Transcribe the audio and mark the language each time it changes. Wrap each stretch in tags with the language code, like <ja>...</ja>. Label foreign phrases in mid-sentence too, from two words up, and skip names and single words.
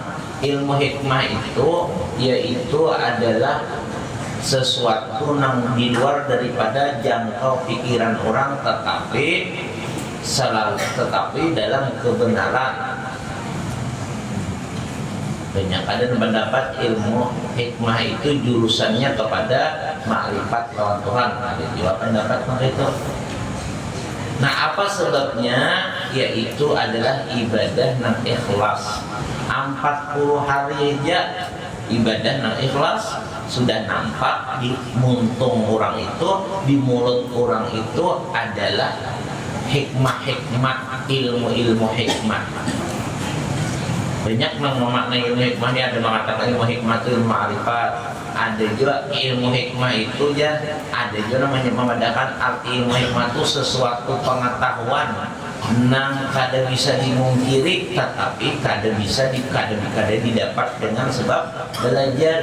<id>Ilmu hikmah itu yaitu adalah sesuatu yang di luar daripada jangkau pikiran orang, tetapi dalam kebenaran. Banyak ada pendapat ilmu hikmah itu jurusannya kepada makrifat lawan Tuhan. Ada juga pendapat itu. Nah, apa sebabnya yaitu adalah ibadah nang ikhlas. 40 hari aja ibadah nang ikhlas sudah nampak di muntung orang itu, di mulut orang itu adalah hikmah-hikmah, ilmu-ilmu hikmah. Banyak yang memaknai ilmu hikmah ini, ada mengatakan ilmu hikmah itu ilmu ma'rifat, ada juga ilmu hikmah itu ya, ada juga namanya membedakan arti ilmu hikmah itu sesuatu pengetahuan nang kada bisa dimungkiri, tetapi kada bisa didapat dengan sebab belajar.</id>